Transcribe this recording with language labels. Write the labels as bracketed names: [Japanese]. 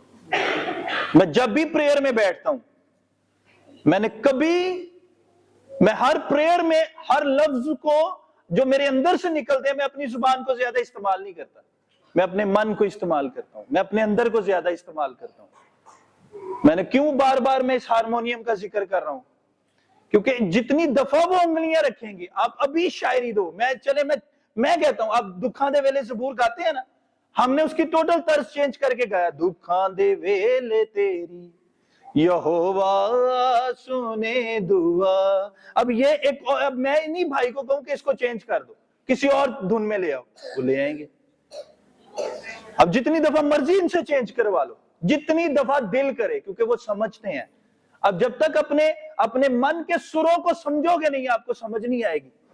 [Urdu] میں جب بھی پریئر میں بیٹھتا ہوں، میں ہر پریئر میں ہر لفظ کو جو میرے اندر سے نکلتے ہیں، میں اپنی زبان کو زیادہ استعمال نہیں کرتا، میں اپنے من کو استعمال کرتا ہوں، میں اپنے اندر کو زیادہ استعمال کرتا ہوں. میں نے کیوں بار بار میں اس ہارمونیم کا ذکر کر رہا ہوں؟ کیونکہ جتنی دفعہ وہ انگلیاں رکھیں گے، آپ ابھی شاعری دو، میں کہتا ہوں، آپ [Punjabi] دکھاں دے ویلے [Urdu] زبور گاتے ہیں نا، ہم نے اس کی ٹوٹل طرز چینج کر کے گایا. [Punjabi] دکھاں دے ویلے تیری یہوہ سنے دعا. [Urdu] اب میں انہی بھائی کو کہوں کہ اس کو چینج کر دو، کسی اور دھن میں لے آؤ، وہ لے آئیں گے. اب جتنی دفعہ مرضی ان سے چینج کروا لو، جتنی دفعہ دل کرے، کیونکہ وہ سمجھتے ہیں. اب جب تک اپنے من کے سروں کو سمجھو گے نہیں، آپ کو سمجھ نہیں آئے گی.